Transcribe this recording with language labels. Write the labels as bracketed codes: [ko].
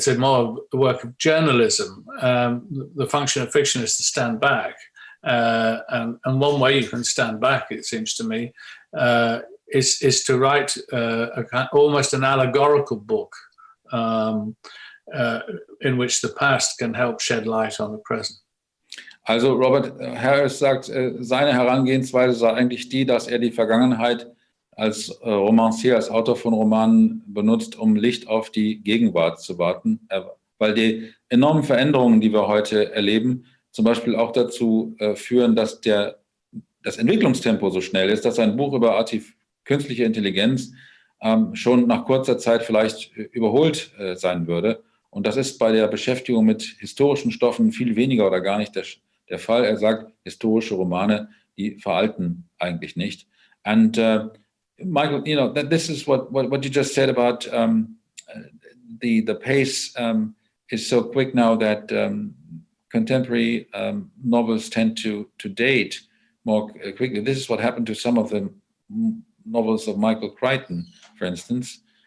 [en] It's more the work of journalism. The function of fiction is to stand back. And one way you can stand back, it seems to me, is to write almost an allegorical book in which the past can help shed light on the present. [de] Also Robert Harris sagt, seine Herangehensweise sei eigentlich die, dass er die Vergangenheit als Romancier, als Autor von Romanen benutzt, um Licht auf die Gegenwart zu werfen, weil die enormen Veränderungen, die wir heute erleben, zum Beispiel auch dazu führen, dass das Entwicklungstempo so schnell ist, dass ein Buch über künstliche Intelligenz schon nach kurzer Zeit vielleicht überholt sein würde. Und das ist bei der Beschäftigung mit historischen Stoffen viel weniger oder gar nicht der Fall. Er sagt, historische Romane, die veralten eigentlich nicht. [en] And Michael, you know, this is what you just said about the pace is so quick now that contemporary novels tend to date more quickly. This is what happened to some of the novels of Michael Crichton, for instance.